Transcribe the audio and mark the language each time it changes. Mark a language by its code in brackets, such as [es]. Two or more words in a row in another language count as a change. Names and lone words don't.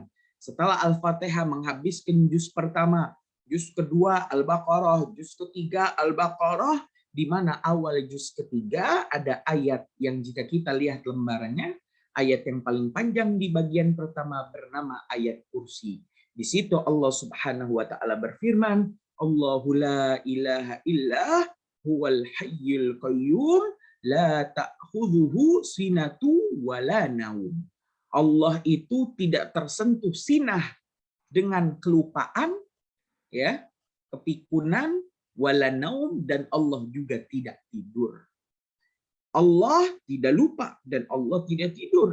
[id] Setelah Al-Fatihah menghabiskan juz pertama, juz kedua Al-Baqarah, juz ketiga Al-Baqarah, di mana awal juz ketiga ada ayat yang jika kita lihat lembarannya, ayat yang paling panjang di bagian pertama bernama ayat kursi. Di situ Allah [ar] سبحانه وتعالى [id] berfirman, [ar] الله لا إله إلا هو الحي القيوم لا تأخذه سنة ولا نوم. [id] Allah itu tidak tersentuh sinah dengan kelupaan, ya, kepikunan, [ar] ولا نوم, [id] dan Allah juga tidak tidur. Allah tidak lupa dan Allah tidak tidur.